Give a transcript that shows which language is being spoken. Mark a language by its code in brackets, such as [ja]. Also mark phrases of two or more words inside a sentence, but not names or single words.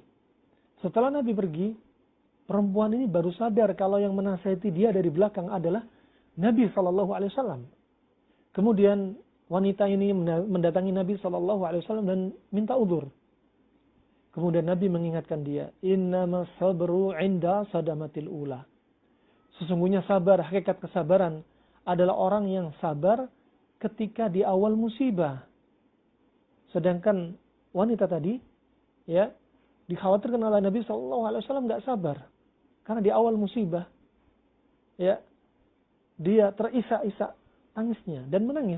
[id] Setelah Nabi pergi, perempuan ini baru sadar kalau yang menasihati dia dari belakang adalah Nabi SAW. Kemudian wanita ini mendatangi Nabi SAW dan minta udzur. Kemudian Nabi mengingatkan dia, [ar] إنما الصبر عند الصدمة الأولى. [id] Sesungguhnya sabar, hakikat kesabaran adalah orang yang sabar ketika di awal musibah. Sedangkan wanita tadi, ya, dikhawatirkan oleh Nabi SAW nggak sabar, karena di awal musibah, ya, dia terisak-isak tangisnya dan menangis.